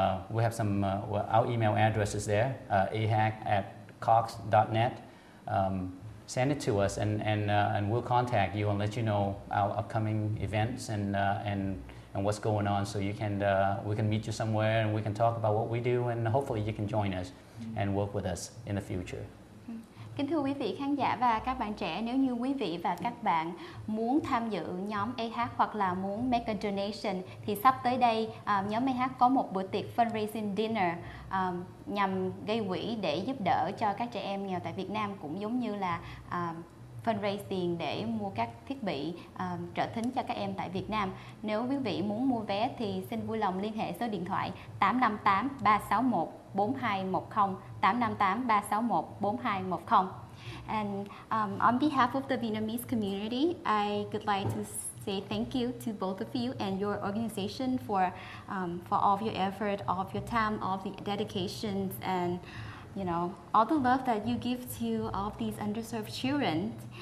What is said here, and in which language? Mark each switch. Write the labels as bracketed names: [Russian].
[English] We have some our email address is there, AHAC@cox.net. Send it to us and we'll contact you and let you know our upcoming events and what's going on, so you can we can meet you somewhere and we can talk about what we do, and hopefully you can join us and work with us in the future. [Vietnamese] Kính thưa quý vị khán giả và các bạn trẻ, nếu như quý vị và các bạn muốn tham dự nhóm AHAC hoặc là muốn [English] make a donation [Vietnamese] thì sắp tới đây nhóm AHAC có một bữa tiệc [English] fundraising dinner [Vietnamese] nhằm gây quỹ để giúp đỡ cho các trẻ em nghèo tại Việt Nam, cũng giống như là fundraise tiền để mua các thiết bị trợ thính cho các em tại Việt Nam. Nếu quý vị muốn mua vé thì xin vui lòng liên hệ số điện thoại 858 361 4210 858 361 4210. [English] And on behalf of the Vietnamese community, I would like to say thank you to both of you and your organization for all of your effort, all of your time, all of the dedications, and all the love that you give to all of these underserved children.